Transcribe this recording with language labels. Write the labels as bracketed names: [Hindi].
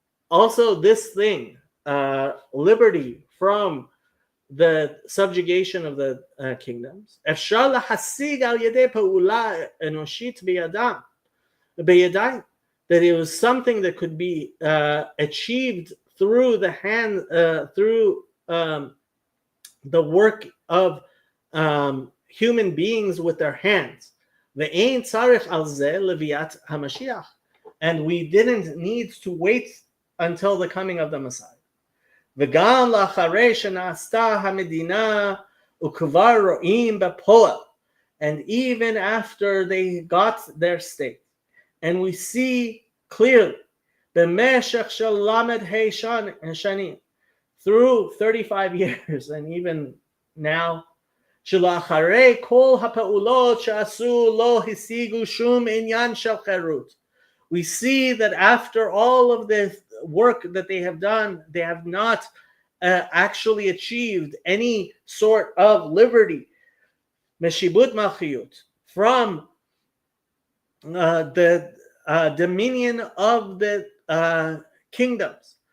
[English] also this thing, liberty from the subjugation of the kingdoms, [Hebrew] efshar lahasig al yedei pa'ula enoshit beyadayim, [English] that it was something that could be achieved through the hand, through the work of human beings with their hands. [Hebrew] Ve'ein tzarich al zeh leviat hamashiach, [English] and we didn't need to wait until the coming of the Messiah. [Hebrew] וגם לאחרי שנעשתה המדינה וכבר רואים בפועל, [English] and even after they got their state, and we see clearly [Hebrew] במשך של ל"ה שנים, [English] through 35 years, and even now, [Hebrew] שלאחרי כל הפעולות שעשו לא השיגו שום עניין של חירות. [English] We see that after all of the work that they have done, they have not actually achieved any sort of liberty, [Hebrew] meshibut malchiyut, [English] from the dominion of the kingdoms.